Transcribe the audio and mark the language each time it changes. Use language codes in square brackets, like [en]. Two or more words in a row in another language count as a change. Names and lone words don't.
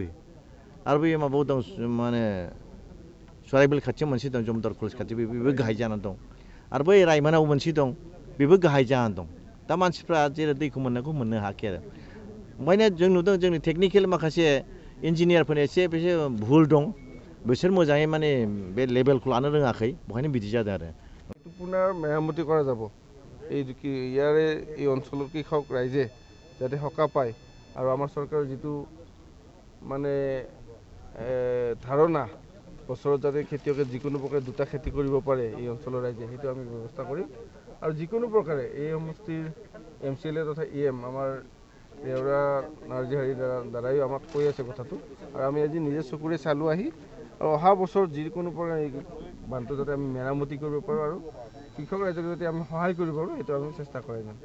[brx] आरो बे माबायाव दं माने सराइबिल खाथियाव मोनसे दं जमदार कलेज खाथियाव बेबो गाहाय जानानै दं आरो बै रायमोनाव मोनसे दं बेबो गाहाय जानानै दं दा मानसिफ्रा जेरै दैखौ मोननांगौ मोननो हायाखै आरो ओंखायनो जों नुदों जोंनि टेकनिकेल माखासे इन्जिनियारफोरनि एसे भुल दं बिसोर मोजाङै माने बे लेभेलखौ लानो रोङाखै बेखायनो बिदि जादों आरो [as] পুনৰ মেৰামতি কৰা যাব ইয়াৰে এই অঞ্চলৰ কৃষক ৰাইজে যাতে সকাহ পায় আৰু আমাৰ চৰকাৰৰ যিটো মানে ধাৰণা বছৰত যাতে খেতিয়কে যিকোনো প্ৰকাৰে দুটা খেতি কৰিব পাৰে এই অঞ্চলৰ ৰাইজে সেইটো আমি ব্যৱস্থা কৰিম আৰু যিকোনো প্ৰকাৰে এই সমষ্টিৰ MCLA তথা EM আমাৰ দেউৰা নাৰ্জীহাৰীৰ দ্বাৰাইও আমাক কৈ আছে কথাটো আৰু আমি আজি নিজে চকুৰে চালোঁ আহি আৰু অহা বছৰ যিকোনো প্ৰকাৰে বানটো যাতে আমি মেৰামতি কৰিব পাৰোঁ আৰু কৃষক ৰাইজক যাতে আমি সহায় কৰিব পাৰোঁ সেইটো আমি চেষ্টা কৰাই যাম